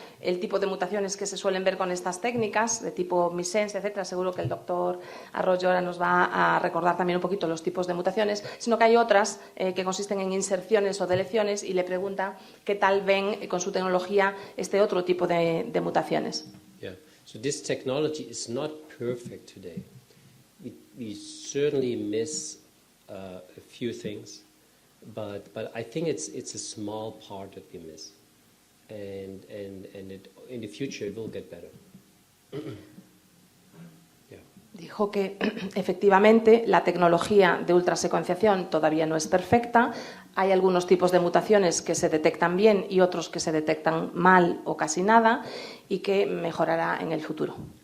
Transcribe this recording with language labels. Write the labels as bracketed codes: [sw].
[es] El tipo de mutaciones que se suelen ver con estas técnicas, de tipo missense, etcétera, seguro que el doctor Arroyo ahora nos va a recordar también un poquito los tipos de mutaciones, sino que hay otras que consisten en inserciones o deleciones, y le pregunta qué tal ven con su tecnología este otro tipo de mutaciones. [en] Yeah. So this technology is not perfect today. We certainly miss a few things, but I think it's a small part that we miss, and in the future it will get better. Yeah. [es] Dijo que efectivamente la tecnología de ultrasecuenciación todavía no es perfecta. Hay algunos tipos de mutaciones que se detectan bien y otros que se detectan mal o casi nada, y que mejorará en el futuro.